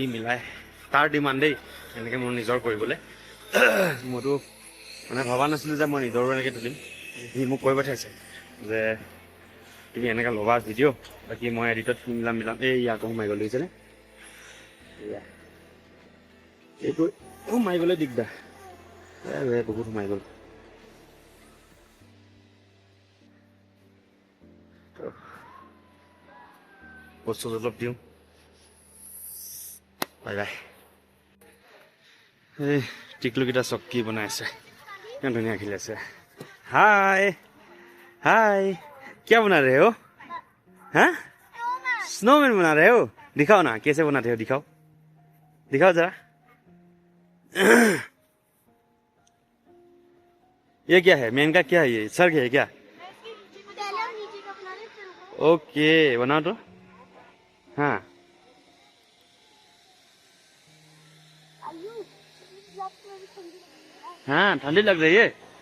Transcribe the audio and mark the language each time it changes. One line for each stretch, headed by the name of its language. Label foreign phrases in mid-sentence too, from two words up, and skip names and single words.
Assamese: মিলাই তাৰ ডিমাণ্ডেই এনেকৈ মোৰ নিজৰ কৰিবলৈ মইতো মানে ভবা নাছিলোঁ যে মই নিজৰো এনেকৈ তুলিম সি মোক কৈ পঠাইছে যে তুমি এনেকৈ ল'বা ভিডিঅ' বাকী মই এডিটত মিলাম এই আকৌ সোমাই গ'ল দেখিছেনে এয়া এইটো সোমাই গ'লে দিগদাৰ বহুত সোমাই গ'ল বস্তু অলপ দিওঁ বাই বাই এই টিকলুকেইটা চকী বনাই আছে ইমান ধুনীয়া খেলি আছে
Hindi: हाय हाय क्या बना रहे हो हाँ स्नोमैन बना रहे हो दिखाओ ना कैसे बनाते हो दिखाओ दिखाओ जरा ये क्या है मेन का क्या है ये सर्ग है क्या ओके बनाओ तो हाँ हाँ ठंडी लग रही है